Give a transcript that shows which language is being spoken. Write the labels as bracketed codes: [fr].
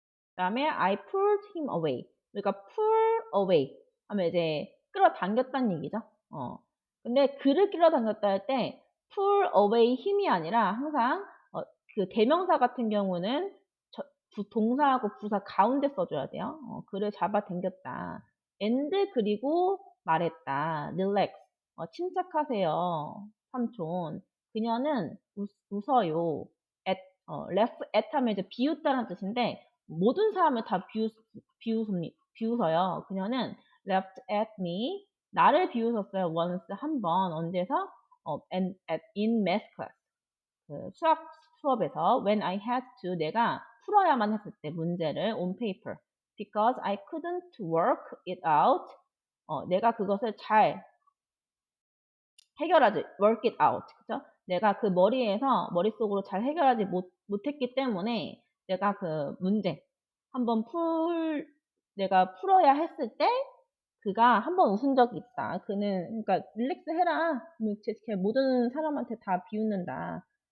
[ko] 그다음에 [en] I pulled him away. [ko] 그러니까 pull away 하면 이제 끌어당겼다는 얘기죠. 근데 그를 끌어당겼다 할 때 pull away 힘이 아니라 항상 그 대명사 같은 경우는 동사하고 부사 가운데 써줘야 돼요. 그를 잡아당겼다. and 그리고 말했다. relax. 침착하세요. 삼촌. 그녀는 웃어요. at, laugh at 하면 이제 비웃다는 뜻인데 모든 사람을 다 비웃어요. 그녀는 [en] laughed at me. [ko] 나를 비웃었어요. once 한 번. 언제서? [en] in math class. [ko] 그 수업에서 [en] when I had to [ko] 내가 풀어야만 했을 때 문제를 [en] on paper because I couldn't work it out [ko] 내가 그것을 잘 해결하지 [en] work it out [ko] 그죠? 내가 그 머릿속으로 잘 해결하지 못했기 때문에 내가 그 문제 한번 내가 풀어야 했을 때 그가 한번 웃은 적이 있다. 그는 그러니까 릴렉스 해라. 모든 사람한테 다 비웃는다.